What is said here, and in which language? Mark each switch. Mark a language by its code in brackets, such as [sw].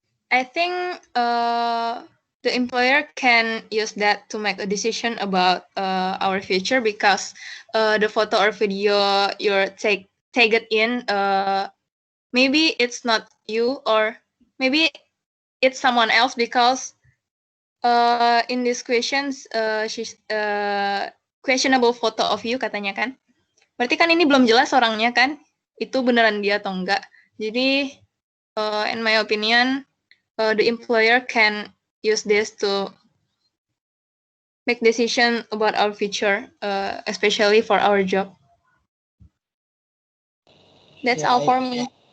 [en] I think the employer can use that to make a decision about our future because the photo or video you're tagged in, maybe it's not you or maybe it's someone else because in these questions she's questionable photo of you [id] katanya kan. Berarti kan ini belum jelas orangnya kan, itu beneran dia atau enggak. [en] Jadi in my opinion, the employer can use this to make decision about our future, especially for our job. That's all for me.